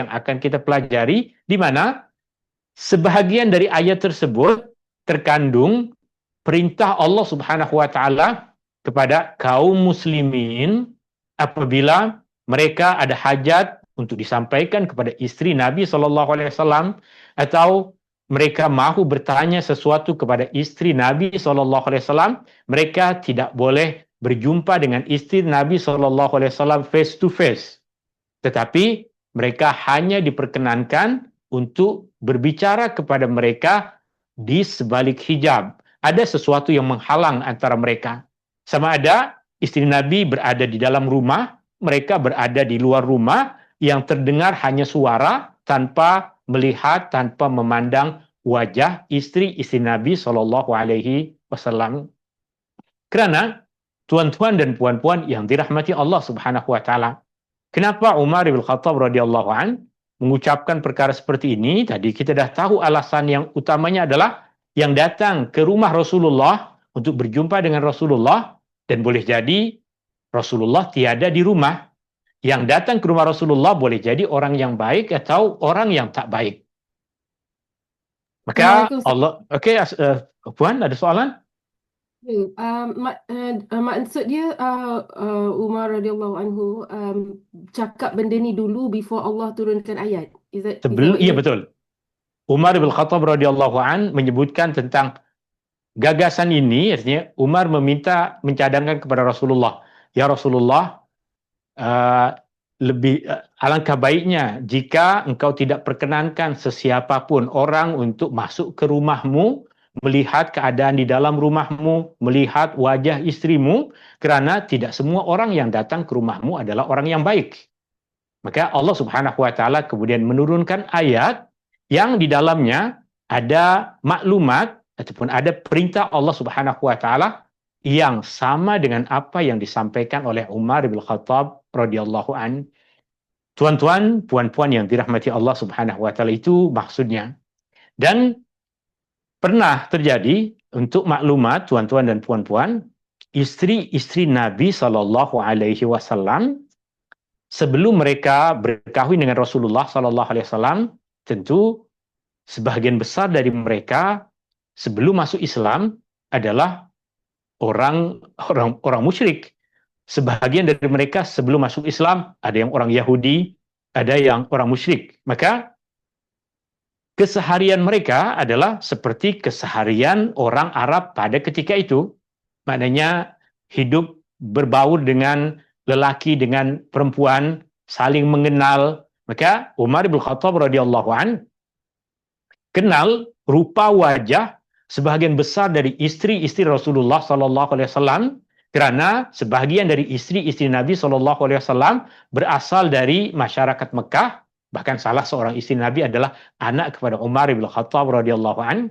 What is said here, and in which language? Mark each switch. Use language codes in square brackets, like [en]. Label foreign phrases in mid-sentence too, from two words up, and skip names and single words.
[ms] akan kita pelajari, di mana sebahagian dari ayat tersebut terkandung perintah [ar] الله سبحانه و تعالى [ms] kepada kaum muslimin apabila mereka ada hajat untuk disampaikan kepada istri Nabi SAW, atau mereka mahu bertanya sesuatu kepada istri Nabi SAW, mereka tidak boleh berjumpa dengan istri Nabi SAW [en] face to face. [ms] Tetapi mereka hanya diperkenankan untuk berbicara kepada mereka di sebalik hijab. Ada sesuatu yang menghalang antara mereka. Sama ada istri Nabi berada di dalam rumah, mereka berada di luar rumah, yang terdengar hanya suara tanpa melihat, tanpa memandang wajah istri-istri Nabi SAW. Kerana tuan-tuan dan puan-puan yang dirahmati [ar] الله سبحانه و تعالى, [ms] kenapa Umar bin Khattab [ar] رضي الله عنه [ms] mengucapkan perkara seperti ini? Tadi kita dah tahu alasan yang utamanya adalah yang datang ke rumah Rasulullah untuk berjumpa dengan Rasulullah, dan boleh jadi Rasulullah tiada di rumah. Yang datang ke rumah Rasulullah boleh jadi orang yang baik atau orang yang tak baik. Maka Assalamualaikum. Allah, okey, Puan ada soalan? Maksud dia Umar [ar] رضي الله عنه [ms] cakap benda ni dulu before Allah turunkan ayat. [en] Is that what [ms] Iya [en] you? [ms] betul. Umar bin Khattab [ar] رضي الله عنه [ms] menyebutkan tentang gagasan ini, artinya Umar meminta mencadangkan kepada Rasulullah, [ar] يا رسول الله, [ms] uh, alangkah baiknya jika engkau tidak perkenankan sesiapapun orang untuk masuk ke rumahmu, melihat keadaan di dalam rumahmu, melihat wajah istrimu, kerana tidak semua orang yang datang ke rumahmu adalah orang yang baik. Maka [ar] الله سبحانه و تعالى [ms] kemudian menurunkan ayat yang di dalamnya ada maklumat ataupun ada perintah [ar] الله سبحانه و تعالى [ms] yang sama dengan apa yang disampaikan oleh Umar bin Khattab [ar] رضي الله عنه. [ms] Tuan-tuan, puan-puan yang dirahmati [ar] الله سبحانه و تعالى, [ms] itu maksudnya. Dan pernah terjadi, untuk maklumat tuan-tuan dan puan-puan, isteri-isteri Nabi [ar] صلى الله عليه وسلم [ms] sebelum mereka berkahwin dengan Rasulullah [ar] صلى الله عليه وسلم, [ms] tentu sebahagian besar dari mereka sebelum masuk Islam adalah orang musyrik. Sebahagian dari mereka sebelum masuk Islam ada yang orang Yahudi, ada yang orang musyrik. Maka keseharian mereka adalah seperti keseharian orang Arab pada ketika itu. Maknanya hidup berbaur dengan lelaki dengan perempuan, saling mengenal. Maka Umar bin Khattab [ar] رضي الله عنه [ms] kenal rupa wajah sebahagian besar dari isteri-isteri Rasulullah [ar] صلى الله عليه وسلم, [ms] kerana sebahagian dari isteri-isteri Nabi [ar] صلى الله عليه وسلم [ms] berasal dari masyarakat Mekah. Bahkan salah seorang isteri Nabi adalah anak kepada Umar bin Khattab [ar] رضي الله عنه.